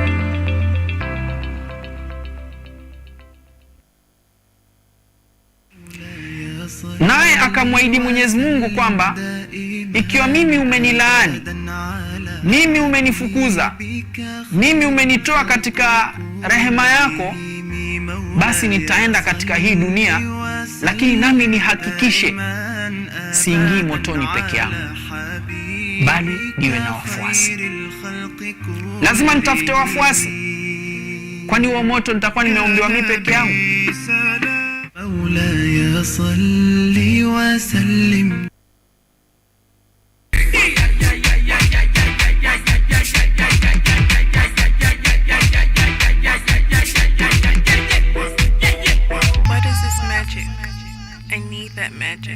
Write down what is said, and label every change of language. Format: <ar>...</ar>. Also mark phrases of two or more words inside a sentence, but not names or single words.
<sw>Naye akamwahidi Mwenyezi Mungu kwamba ikiwa mimi umenilaani, mimi umenifukuza, mimi umenitoa katika rehema yako, basi nitaenda katika hii dunia, lakini nami nihakikishe siingii motoni peke yangu, bali niwe na wafuasi. Lazima nitafute wafuasi, kwani huo moto nitakuwa nimeombewa mimi peke yangu.</sw> <ar>مولاي صل وسلم.</ar> <en>What is this magic? I need that magic.</en>